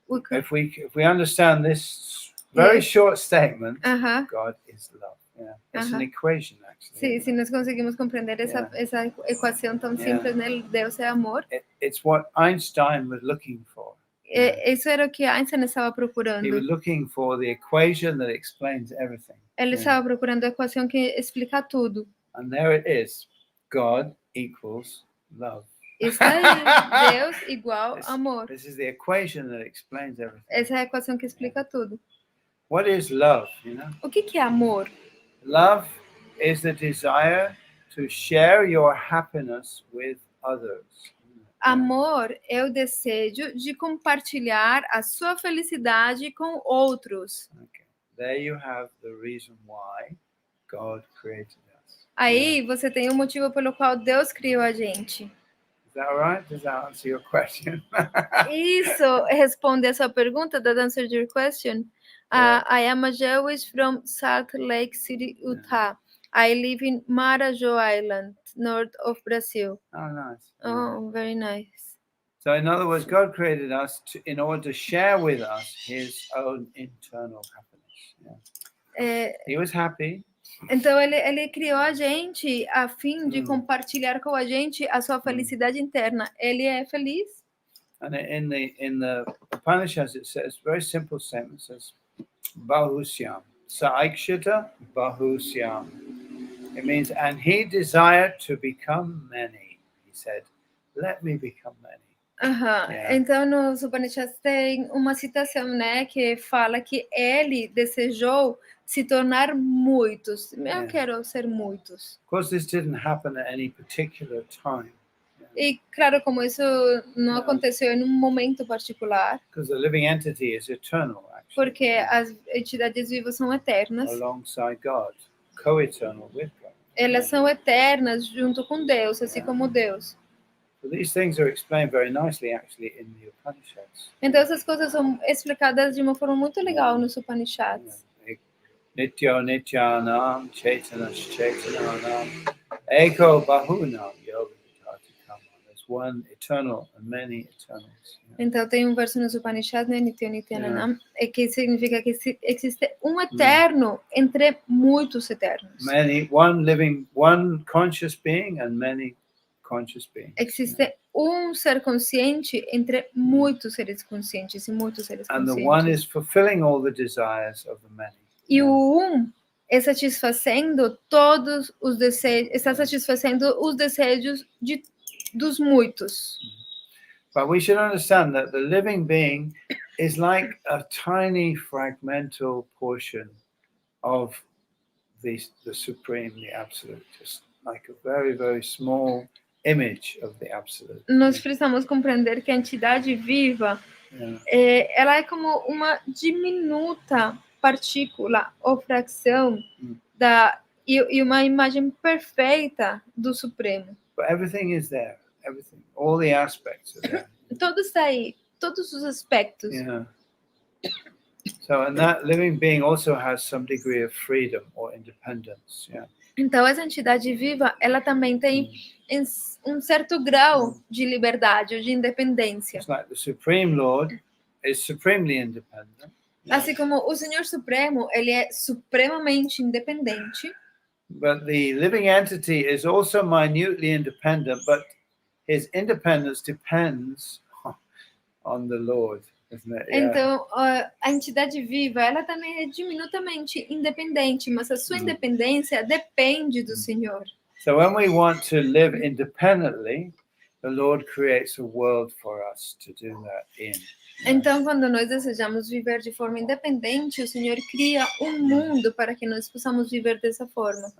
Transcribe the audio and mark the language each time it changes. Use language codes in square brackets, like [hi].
[en] If we understand this very short statement, God is love. It's an equation, actually. [pt] Se nós conseguimos compreender essa equação tão simples, né? Deus é amor. [en] It's what Einstein was looking for. [pt] Isso era o que Einstein estava procurando. [en] He was looking for the equation that explains everything. [pt] Ele estava procurando a equação que explica tudo. [en] And there it is. God equals love. [pt] Isso aí, Deus igual amor. [en] This is the equation that explains everything. [pt] Essa é a equação que explica tudo. [en] What is love, you know? [pt] O que é amor? [en] Love is the desire to share your happiness with others. [pt] Amor é o desejo de compartilhar a sua felicidade com outros. [en] Okay. There you have the reason why God created us. [pt] Aí você tem o motivo pelo qual Deus criou a gente. [en] Is that all right? Does that answer your question? [pt] Isso responde a sua pergunta? [en] That answered your question? I am a Jewish from Salt Lake City, Utah. I live in Marajo Island, north of Brazil. Oh, nice. Oh, very nice. So, in other words, God created us in order to share with us His own internal happiness. Yeah. He was happy. [pt] Então ele criou a gente a fim de compartilhar com a gente a sua felicidade interna. Ele é feliz. [en] And in the Upanishads it says very simple statement. It says [sa] Bahusyam Saikshita Bahusyam. [en] It means, and he desired to become many. He said, "Let me become many." Yeah. [pt] Então nos Upanishads tem uma citação, né, que fala que ele desejou se tornar muitos. Eu quero ser muitos. [en] Of course, this didn't happen at any particular time. [pt] E claro, como isso não aconteceu em um momento particular. [en] Because the living entity is eternal, actually. [pt] Porque as entidades vivas são eternas. [en] Alongside God, co-eternal with God. [pt] Elas são eternas junto com Deus, assim como Deus. [en] So these things are explained very nicely, actually, in the Upanishads. [pt] Então essas coisas são explicadas de uma forma muito legal nos Upanishads. [sa] Nityo Nityanam Chaitanas Chaitananam Eko Bahunam Yoga Vidhati. [en] There's one eternal and many eternals. [pt] Então tem um verso nos Upanishads, né, [sa] Nityo Nityanam, [pt] que significa que existe um eterno entre muitos eternos. [en] Many, one living, one conscious being and many conscious beings. [pt] Existe um ser consciente entre muitos seres conscientes e muitos seres [en] And [pt] conscientes. [en] the one is fulfilling all the desires of the many. [pt] E o é satisfazendo todos os desejos, está satisfazendo os desejos dos muitos. [en] But we should understand that the living being is like a tiny fragmental portion of the Supreme, the Absolute, just like a very, very small image of the Absolute. [pt] Nós precisamos compreender que a entidade viva, ela é como uma diminuta partícula ou fração e uma imagem perfeita do Supremo. [en] But everything is there, everything, all the aspects are there. [pt] Tudo está aí, todos os aspectos. [en] Yeah. So, and that living being also has some degree of freedom or independence. Yeah. [pt] Então essa entidade viva, ela também tem um certo grau de liberdade ou de independência. [en] It's like the Supreme Lord is supremely independent. [pt] Assim como o Senhor Supremo, ele é supremamente independente. [en] But the living entity is also minutely independent, but his independence depends on the Lord, isn't it? Yeah. [pt] Então, a entidade viva, ela também é diminutamente independente, mas a sua independência depende do Senhor. [en] So when we want to live independently, the Lord creates a world for us to do that in. [pt] Então, quando nós desejamos viver de forma independente, o Senhor cria um mundo para que nós possamos viver dessa forma.